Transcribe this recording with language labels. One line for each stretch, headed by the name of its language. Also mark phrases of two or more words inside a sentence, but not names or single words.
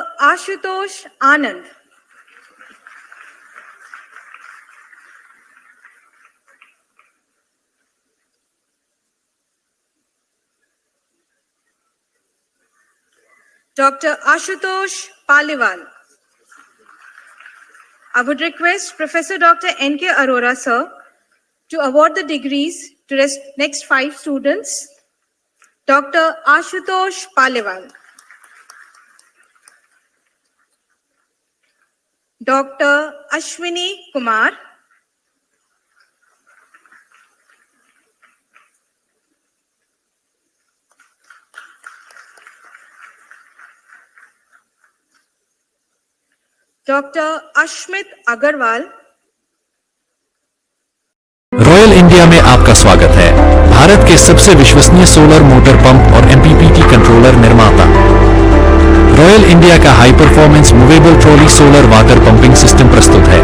English: Ashutosh Anand. Dr. Ashutosh Paliwal. I would request Professor Dr. N.K. Arora, sir, to award the degrees to next 5 students. Dr. Ashutosh Paliwal. Dr. Ashwini Kumar. Dr. Ashmit Agarwal.
Hindi: रॉयल इंडिया में आपका स्वागत है। भारत के सबसे विश्वसनीय
English: solar motor pump
Hindi: और
English: MPPT controller
Hindi: निर्माता रॉयल इंडिया का
English: high performance movable trolley solar water pumping system
Hindi: प्रस्तुत है।